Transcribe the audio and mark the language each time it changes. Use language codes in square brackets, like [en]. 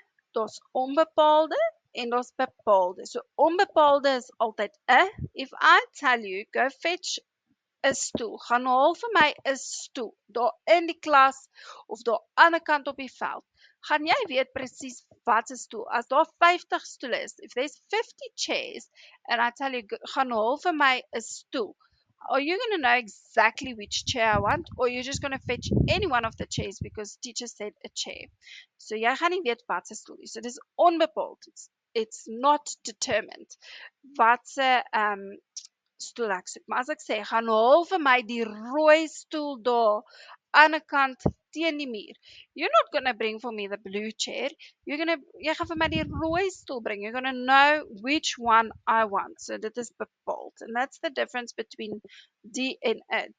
[af] Daar's onbepaalde en daar's bepaalde. So onbepaalde is altyd 'n. [en] If I tell you go fetch [af] 'n stoel, gaan haal vir my 'n stoel daar in die klas of daar aan die kant op die veld. Gaan jy weet presies wat 'n stoel. As daar 50 stoele is, [en] if there's 50 chairs and I tell you [af] gaan haal vir my 'n stoel, [en] are you going to know exactly which chair I want, or you're just going to fetch any one of the chairs because teacher said a chair? [af] So jy gaan nie weet wat 'n stoel is. So dis onbepaald. [en] It's not determined. [af] Wat 'n stoel ek soek. Maar as ek sê, gaan haal vir my die rooi stoel daar aan die kant teen die muur. [en] You're not going to bring for me the blue chair. [af] Jy gaan vir my die rooi stoel bring. [en] You're going to know which one I want. [af] So dit is bepaald. [en] And that's the difference between die en 'n.